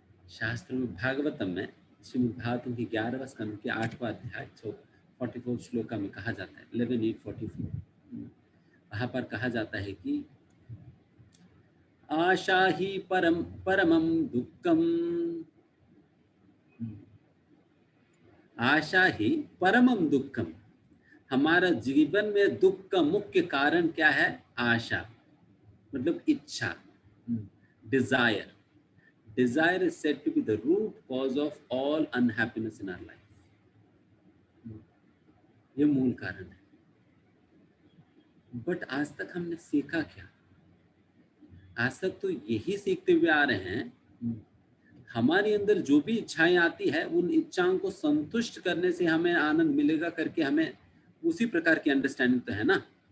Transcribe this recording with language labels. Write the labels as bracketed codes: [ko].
[hi] शास्त्र में भागवतम में श्रीमद् भागवतम की 11वां स्कंद के 8वां अध्याय 44 श्लोका में कहा जाता है 11:8-44, वहां पर कहा जाता है कि [sa] आशा ही परमम दुःखम, आशा ही परमम दुःखम। [hi] हमारा जीवन में दुख का मुख्य कारण क्या है, आशा मतलब इच्छा, Dzire. [en] Desire is said to be the root cause of all unhappiness in our life. [hi] ये मूल कारण है। बट आज तक हमने सीखा क्या, आज तक तो यही सीखते हुए आ रहे हैं हमारे अंदर जो भी इच्छाएं आती है उन इच्छाओं को संतुष्ट करने से हमें आनंद मिलेगा करके हमें उसी प्रकार की अंडरस्टैंडिंग तो है ना।